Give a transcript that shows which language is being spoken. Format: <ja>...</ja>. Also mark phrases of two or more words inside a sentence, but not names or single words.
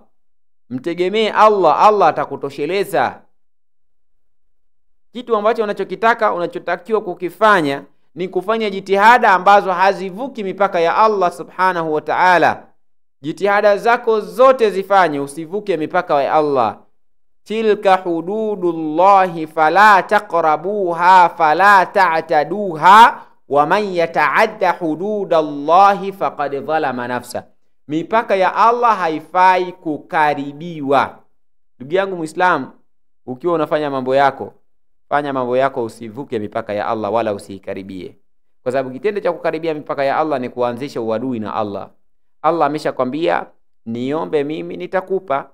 <sw>Mtegemee Allah, Allah atakutosheleza. Kitu ambacho unachokitaka, unachotakiwa kukifanya ni kufanya jitihada ambazo hazivuki mipaka ya Allah</sw> <ar>سبحانه وتعالى.</ar> <sw>Jitihada zako zote zifanye, usivuke mipaka ya Allah.</sw> <ar>تلك حدود الله فلا تقربوها فلا تعتدوها ومن يتعد حدود الله فقد ظلم نفسه.</ar> <sw>Mipaka ya Allah haifai kukaribiwa. Ndugu yangu Muislamu, ukiwa unafanya mambo yako, fanya mambo yako, usivuke mipaka ya Allah wala usiikaribie. Kwa sababu kitendo cha kukaribia mipaka ya Allah ni kuanzisha uadui na Allah. Allah ameshakwambia niombe mimi nitakupa.</sw>